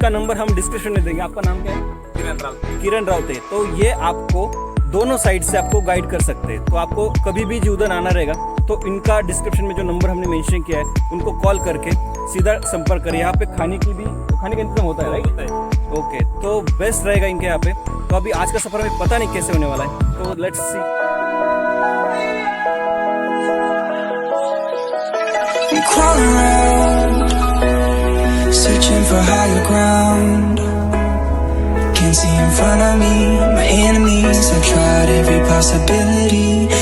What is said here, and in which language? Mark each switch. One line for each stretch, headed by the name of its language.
Hindi: इसका नंबर हम डिस्क्रिप्शन में देंगे. आपका नाम क्या है? किरण राउते. तो ये आपको दोनों साइड से आपको गाइड कर सकते हैं. तो आपको कभी भी जीवदन आना रहेगा तो इनका डिस्क्रिप्शन में जो नंबर हमने मेंशन किया है उनको कॉल करके सीधा संपर्क करें. यहाँ पे खाने का इंतजाम होता है, राइट? ओके, तो बेस्ट रहेगा इनके यहाँ पे. तो अभी आज का सफर हमें पता नहीं कैसे होने वाला है, तो let's see.
English: Crawl around, searching for higher ground. Can't see in front of me, my enemies. I tried every possibility.